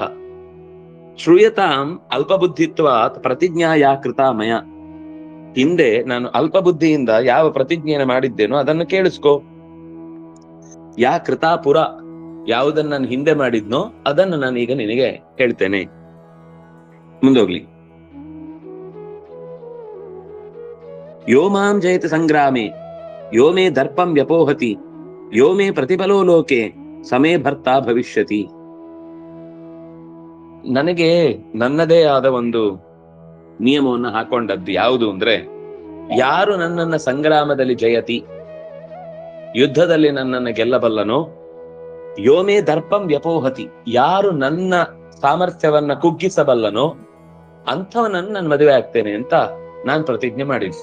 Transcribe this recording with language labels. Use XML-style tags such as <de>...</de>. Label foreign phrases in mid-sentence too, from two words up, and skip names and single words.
<sa>ಶ್ರೂಯತಾಂ ಅಲ್ಪಬುದ್ಧಿತ್ವಾತ್ ಪ್ರತಿಜ್ಞಾ ಯಾ ಕೃತ ಮಯ.</sa> <kn>ಹಿಂದೆ ನಾನು ಅಲ್ಪ ಬುದ್ಧಿಯಿಂದ ಯಾವ ಪ್ರತಿಜ್ಞೆಯನ್ನು ಮಾಡಿದ್ದೇನೋ ಅದನ್ನು ಕೇಳಿಸ್ಕೋ.</kn> <sa>ಯಾ ಕೃತ ಪುರ,</sa> <kn>ಯಾವುದನ್ನ ನಾನು ಹಿಂದೆ ಮಾಡಿದ್ನೋ ಅದನ್ನು ನಾನು ಈಗ ನಿನಗೆ ಹೇಳ್ತೇನೆ. ಮುಂದೋಗ್ಲಿ.</kn> <sa>ಯೋ ಮಾಂ ಜಯತಿ ಸಂಗ್ರಾಮೇ ಯೋ ಮೇ ದರ್ಪಂ ವ್ಯಪೋಹತಿ ಯೋ ಮೇ ಪ್ರತಿಫಲೋ ಲೋಕೆ ಸಮೇ ಭರ್ತಾ ಭವಿಷ್ಯತಿ.</sa> <kn>ನನಗೆ ನನ್ನದೇ ಆದ ಒಂದು ನಿಯಮವನ್ನು ಹಾಕೊಂಡದ್ದು ಯಾವುದು ಅಂದ್ರೆ, ಯಾರು ನನ್ನನ್ನ ಸಂಗ್ರಾಮದಲ್ಲಿ ಜಯತಿ, ಯುದ್ಧದಲ್ಲಿ ನನ್ನನ್ನು ಗೆಲ್ಲಬಲ್ಲನೋ,</kn> <sa>ಯೋಮೇ ದರ್ಪಂ ವ್ಯಪೋಹತಿ,</sa> <kn>ಯಾರು ನನ್ನ ಸಾಮರ್ಥ್ಯವನ್ನ ಕುಗ್ಗಿಸಬಲ್ಲನೋ ಅಂಥವನನ್ನು ನಾನು ಮದುವೆ ಆಗ್ತೇನೆ ಅಂತ ನಾನು ಪ್ರತಿಜ್ಞೆ ಮಾಡಿದ್ದೆ.</kn>